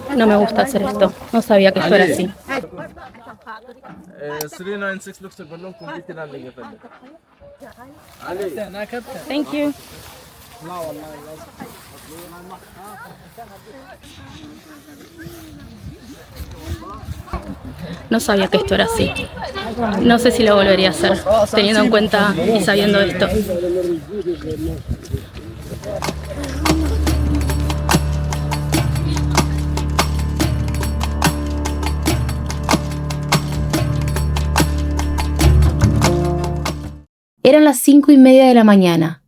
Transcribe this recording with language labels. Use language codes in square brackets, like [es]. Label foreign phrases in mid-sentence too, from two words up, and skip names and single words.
[es] No me gusta hacer esto. No sabía que esto era así. [ar] 396 لوكس بقول [en] complete landing [ar] يا فندم. [en] Thank you. [es] No sabía que esto era así. No sé si lo volvería a hacer, teniendo en cuenta y sabiendo esto. Eran las 5:30 de la mañana.